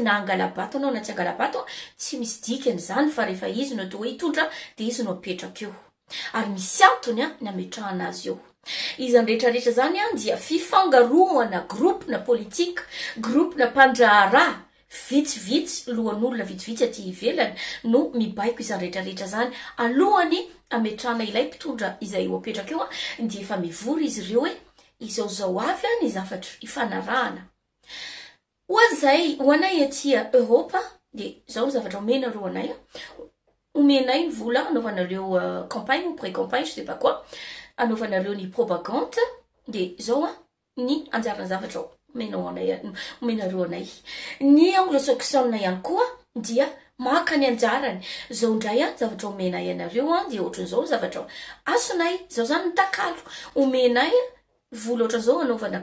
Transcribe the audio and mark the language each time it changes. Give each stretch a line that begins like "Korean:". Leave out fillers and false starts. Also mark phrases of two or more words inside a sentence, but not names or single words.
Malagasy: na angalabato anao na tsy angalabato tsy misy dikany zany fa rehefa izy no atao hoe hitondra de izy no apetraka eo ary misy antony ny ametrahana azy eo izany rehetrarehetra zany dia fifangaroana groupe na politika groupe na mpandraharaha vitsivitsy lohan'olona vitsivitsy aty ivelany no mibaiko izany rehetrarehetra zany alohany ametrahana ilay mpitondra izay eo apetraka eo dia efa mivory izy ireo hoe izao avy ny zavatra ifanarahana hoanay atia Europa de zao ny zavatra omena reo anay omenay ny vola anaovanareo
French: campagne ou pré-campagne je sais pas quoi
Malagasy: anaovanareo ny propagande de zao ny anjarana zavatra omenareo anay ny anglo-saxon ihany koa dia maka ny anjarany zao ndray zavatra omenay anareo dia ohatran'izao zavatra asonay zao zany ny takalo omenay vola ohatran'izao anaovana